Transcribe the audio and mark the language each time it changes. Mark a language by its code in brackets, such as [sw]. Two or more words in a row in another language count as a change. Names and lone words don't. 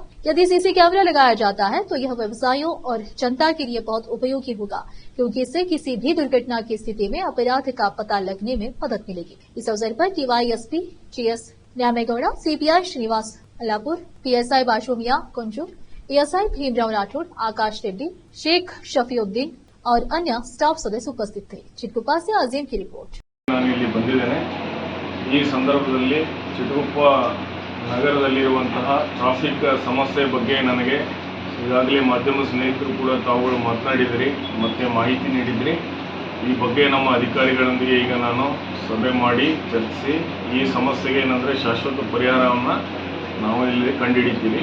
[hi] यदि सीसी कैमरा लगाया जाता है तो यह व्यवसायियों और जनता के लिए बहुत उपयोगी होगा, क्योंकि इससे किसी भी दुर्घटना की स्थिति में अपराध का पता लगने में मदद मिलेगी। इस अवसर पर DYSP GS न्यामेगौड़ा, CPI श्रीनिवास अल्लापुर, PSI बाशुमिया कुंजूर, ASI भीमराव राठौड़, आकाश रेड्डी, शेख शफीउद्दीन और अन्य स्टाफ सदस्य उपस्थित थे। चिटगुप्पा से अजीम की रिपोर्ट। [kn] ನಾನು ಇಲ್ಲಿ ಬಂದಿದ್ದೇನೆ. ಈ ಸಂದರ್ಭದಲ್ಲಿ ಚಿಟಗುಪ್ಪ ನಗರದಲ್ಲಿರುವಂತಹ ಟ್ರಾಫಿಕ್ ಸಮಸ್ಯೆ ಬಗ್ಗೆ ನನಗೆ ಈಗಾಗಲೇ ಮಾಧ್ಯಮ ಸ್ನೇಹಿತರು ಕೂಡ ತಾವುಗಳು ಮಾತನಾಡಿದಿರಿ ಮತ್ತು ಮಾಹಿತಿ ನೀಡಿದ್ರಿ. ಈ ಬಗ್ಗೆ ನಮ್ಮ ಅಧಿಕಾರಿಗಳೊಂದಿಗೆ ಈಗ ನಾನು ಸಭೆ ಮಾಡಿ ಚರ್ಚಿಸಿ ಈ ಸಮಸ್ಯೆಗೆ ಏನಂದರೆ ಶಾಶ್ವತ ಪರಿಹಾರವನ್ನು ನಾವು ಇಲ್ಲಿ ಕಂಡುಹಿಡಿತೀವಿ.